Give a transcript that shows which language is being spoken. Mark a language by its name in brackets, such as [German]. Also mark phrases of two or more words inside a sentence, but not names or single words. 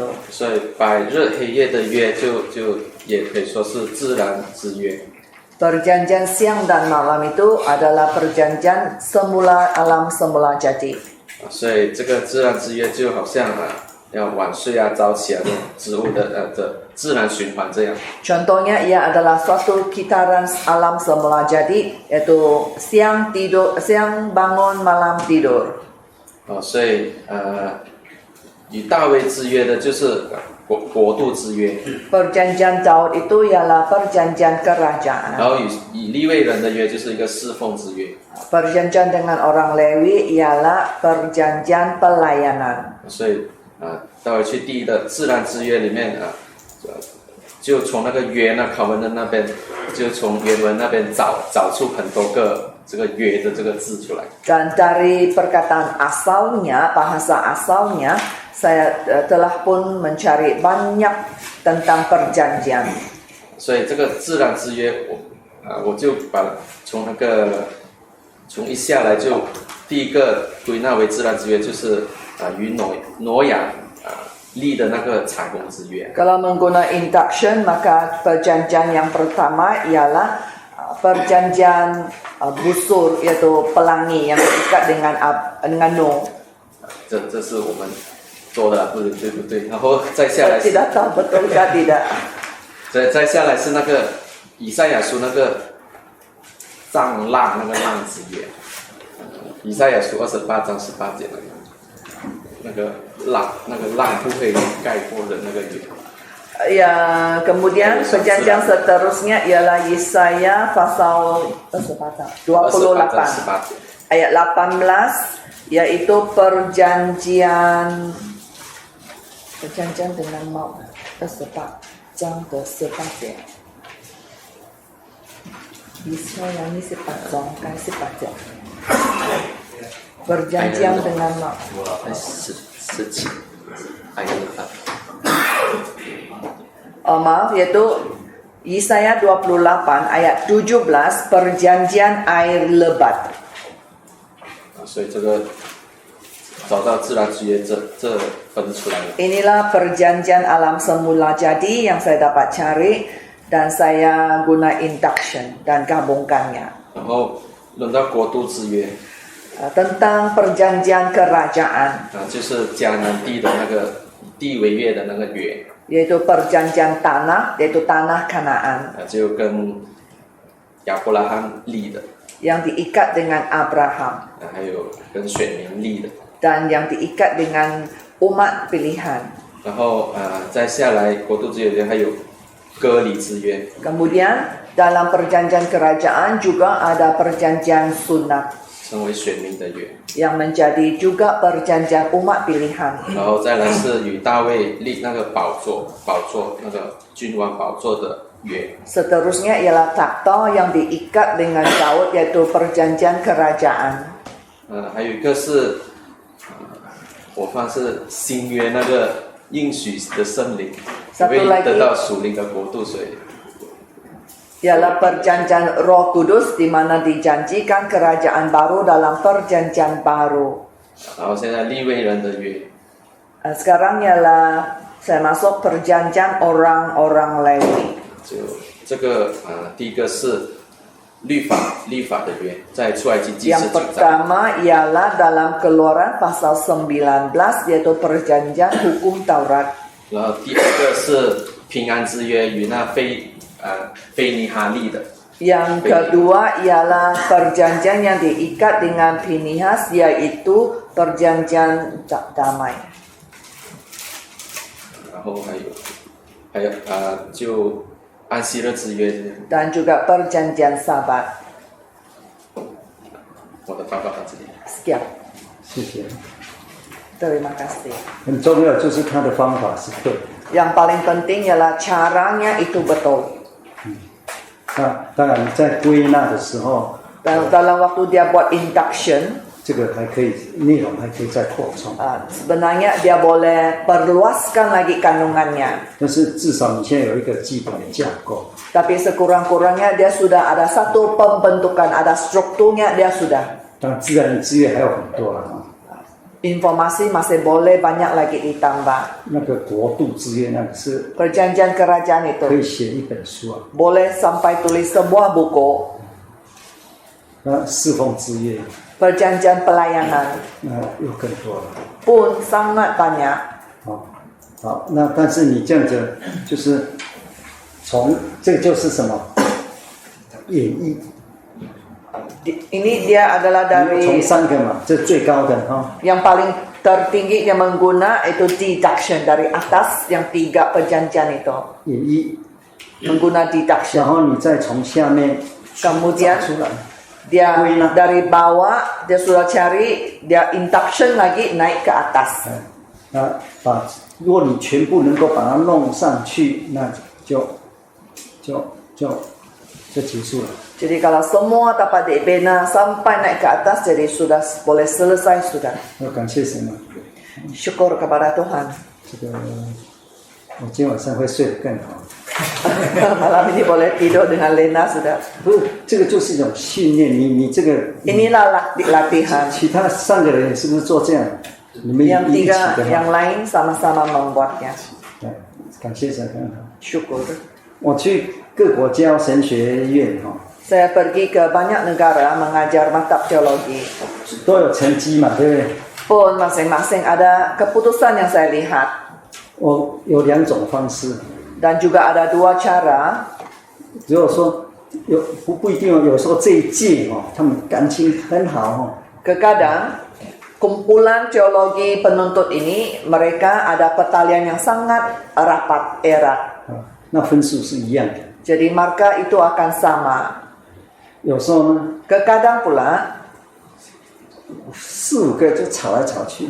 [Chinese] 所以白日黑夜的约就也可以说是自然之约。 [Malay] Perjanjian siang dan malam itu adalah perjanjian semula alam semula jadi. [Chinese] 所以这个自然之约就好像要晚睡早起这种植物的自然循环这样。 [Malay] Contohnya ia adalah suatu kitaran alam semula jadi, yaitu siang bangun malam tidur. [Chinese] 所以与大卫之约的就是国度之约。 [Malay] Perjanjian Daud itu ialah perjanjian kerajaan. [Chinese] 然后与利未人的约就是一个侍奉之约。 [Malay] Perjanjian dengan orang Lewi ialah perjanjian pelayanan. [Chinese] 所以大卫去第一的自然之约里面就从那个约那考文的那边，就从原文那边找出很多个这个约的这个字出来。 [Malay] Dan dari perkataan asalnya, bahasa asalnya, saya telah pun mencari banyak tentang perjanjian. [Chinese] 所以这个自然之约，我就把从一下来就第一个归纳为自然之约，就是与挪亚立的那个彩虹之约。 [Malay] Kalau menggunakan induction, maka perjanjian yang pertama ialah perjanjian busur, yaitu pelangi yang terikat dengan Nuh. [Chinese] 这是我们做的，不对。然后再下来， [Malay] Saya tidak tahu betulkah tidak. [Chinese] 再下来是那个以赛亚书那个藏浪那个浪之约，以赛亚书28章18节那个浪不会盖过的那个约。 [Malay] Ya, kemudian perjanjian seterusnya ialah Yesaya pasal 28 ayat 18, yaitu perjanjian dengan maut. [Chinese] 28 章的18 节。 [Malay] Yesaya ini 18章kan 18节。Perjanjian dengan maut. 17ayat 8。 maaf, yaitu Yesaya 28 ayat 17 perjanjian air lebat. [Chinese] 所以这个找到自然之约这分出来了。 [Malay] Inilah perjanjian alam semula jadi yang saya dapat cari dan saya guna induction dan gabungkannya. [Chinese] 然后轮到国度之约， [Malay] Tentang perjanjian kerajaan, [Chinese] 就是迦南地的那个地为业的那个约， [Malay] yaitu perjanjian tanah, yaitu tanah Kanaan [Chinese] 就跟亚伯拉罕立的， [Malay] yang diikat dengan Abraham [Chinese] 还有跟选民立的。 [Malay] dan yang diikat dengan umat pilihan. [Chinese] 然后再下来国度之约还有割礼之约， [Malay] Kemudian dalam perjanjian kerajaan juga ada perjanjian sunat [Chinese] 成为选民的约。 [Malay] yang menjadi juga perjanjian umat pilihan. [Chinese] 然后再来是与大卫立那个宝座那个君王宝座的约。 [Malay] Seterusnya ialah takhta yang diikat dengan Daud, yaitu perjanjian kerajaan. [Chinese] 还有一个是我放是新约那个应许的圣灵，会得到属灵的国度，所以 [Malay] Ialah perjanjian Roh Kudus di mana dijanjikan kerajaan baru dalam perjanjian baru. [Chinese] 然后现在利未人的约， [Malay] Sekarang ialah saya masuk perjanjian orang-orang Lewi. [Chinese] 就这个第一个是律法的约，在出埃及记 [Malay] Yang [Chinese] 19章。 [Malay] pertama ialah dalam Keluaran pasal 19, yaitu perjanjian hukum Taurat. [Chinese] 然后第二个是平安之约与那菲尼哈利的。 [Malay] Yang kedua ialah perjanjian yang diikat dengan Pinihas, yaitu perjanjian damai. [Chinese] 然后还有就安息日之约。 [Malay] Dan juga perjanjian Sabat. [Chinese] 我的报告到这里。 [Malay] Sekian. [Chinese] 谢谢。 [Malay] Terima kasih. [Chinese] 很重要就是他的方法是对。 [Malay] Yang paling penting ialah caranya itu betul. [Chinese] 那当然在归纳的时候， [Malay] Dalam waktu dia buat induction, [Chinese] 这个还可以内容还可以再扩充。 [Malay] sebenarnya dia boleh perluaskan lagi kandungannya. [Chinese] 但是至少你现在有一个基本的架构。 [Malay] Tapi sekurang-kurangnya dia sudah ada satu pembentukan, ada strukturnya dia sudah. [Chinese] 当然自然资源还有很多了啊。 [Malay] Informasi masih boleh banyak lagi ditambah. [Chinese] 那个国度之约那个是 [Malay] Perjanjian kerajaan [Chinese] 可 [Malay] itu [Chinese] 以写一本书啊。 [Malay] boleh sampai tulis sebuah buku. [Chinese] 那侍奉之约， [Malay] Perjanjian pelayanan [Chinese] 那又更多了。 [Malay] pun sangat banyak. [Chinese] 好，那但是你这样子就是从这个就是什么演绎， [Malay] Ini dia adalah [Chinese] 从 [Malay] dari [Chinese] 三个嘛，这最高的哈。 [Malay] yang paling tertinggi yang mengguna itu deduction dari atas yang 3 perjanjian itu [Chinese] 演绎， [Malay] mengguna deduction. [Chinese] 然后你再从下面 [Malay] Kemudian [Chinese] 找出来。 [Malay] dia Kuina. dari bawah dia sudah cari, dia induction lagi naik ke atas. [Chinese] 那如果你全部能够把它弄上去，那就结束了。 [Malay] Jadi kalau semua dapat dibina sampai naik ke atas, jadi sudah boleh selesai sudah. [Chinese] 要感谢神啊！ [Malay] Syukur kepada Tuhan. [Chinese] 这个我今天晚上会睡得更好。 [Malay] Malam ini boleh tidur dengan lena sudah. [Chinese] 不是，这个就是一种训练。你这个 [Malay] Inilah latihan. [Chinese] 其他3个人是不是做这样？你们 [Malay] Yang [Chinese] 一起 [Malay] tiga [Chinese] 的 [Malay] yang [Chinese] 吗？ [Malay] lain sama-sama membuatnya. [Chinese] 对，感谢神很好。 [Malay] Syukur. [Chinese] 我去各国教神学院哈， [Malay] Saya pergi ke banyak negara mengajar mata teologi. [Chinese] 都有成绩嘛，对不对？ [Malay] Pun masing-masing ada keputusan yang saya lihat. [Chinese] 我有2种方式， [Malay] Dan juga ada 2 cara. [Chinese] 如果说不一定哦，有时候这一届哦，他们感情很好哦， [Malay] Kadang kumpulan teologi penuntut ini mereka ada pertalian yang sangat rapat erat. [Chinese] 那分数是一样的。 [Malay] Jadi marka itu akan sama. [Chinese] 有时候呢， [Malay] Kadang pula [Chinese] 4、5 个就吵来吵去，